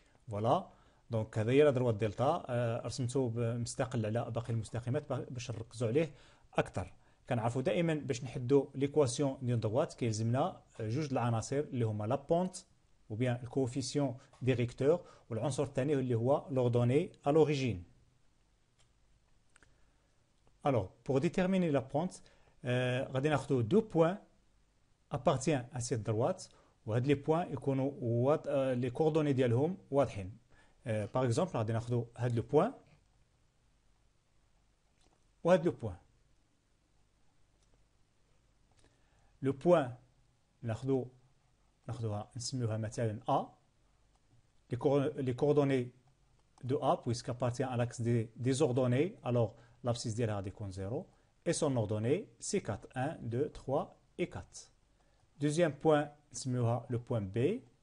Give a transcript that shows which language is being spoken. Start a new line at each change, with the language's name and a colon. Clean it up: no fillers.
Arabic: فوالا دونك هذا هي لا دروات دلتا، رسمته مستقل على باقي المستقيمات باش نركزوا عليه اكثر. كنعرفوا دائما باش نحدوا ليكواسيون ديال دروات كيلزمنا جوج العناصر اللي هما لا بونت ou bien le coefficient directeur والعنصر الثاني اللي هو l'ordonnée à l'origine.
French: Alors pour déterminer la pente
Arabic: غادي ناخذوا
French: deux points appartient à cette droite
Arabic: وهاد لي بوين يكونوا لي كوردوني ديالهم واضحين. باغ اكزومبل غادي ناخذوا هاد لو بوين وهاد لو بوين. لو بوين ناخذوها نسميوها مثلا A.
French: Les coordonnées de A puisque appartient à l'axe des ordonnées, alors l'abscisse
Arabic: ديالها غادي يكون
French: 0 et son ordonnée c'est 4. 1 2 3 et 4. Deuxième point, le point B.